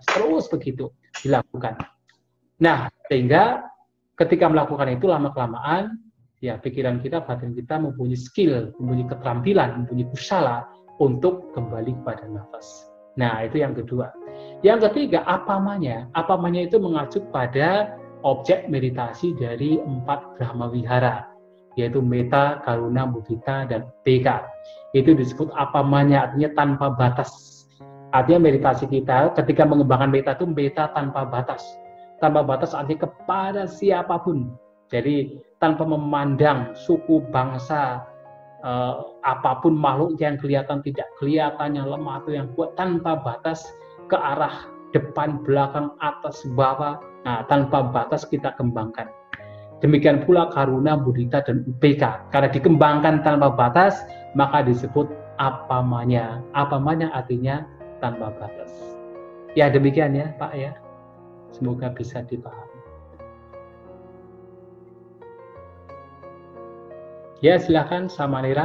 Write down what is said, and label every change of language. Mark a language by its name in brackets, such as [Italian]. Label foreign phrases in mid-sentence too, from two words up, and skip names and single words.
[Indonesian] Terus begitu dilakukan. Nah, sehingga ketika melakukan itu lama-kelamaan ya pikiran kita, batin kita mempunyai skill, mempunyai keterampilan, mempunyai kusala untuk kembali kepada nafas. Nah, itu yang kedua. Yang ketiga, apamanya. Apamanya itu mengacu pada objek meditasi dari 4 Brahma Vihara, yaitu metta, karuna, mudita, dan upekkha. Itu disebut apamanya, artinya tanpa batas. Artinya meditasi kita ketika mengembangkan metta itu metta tanpa batas. Tanpa batas artinya kepada siapapun. Jadi tanpa memandang suku, bangsa, apapun makhluk yang kelihatan, tidak kelihatan, yang lemah atau yang kuat, tanpa batas ke arah depan, belakang, atas, bawah. Nah, tanpa batas kita kembangkan. Demikian pula karuna, mudita, dan upekkha. Karena dikembangkan tanpa batas, maka disebut apamanya. Apamanya artinya tanpa batas. Ya demikian ya Pak ya. Semoga bisa dipahami. Ya, silakan Samanira.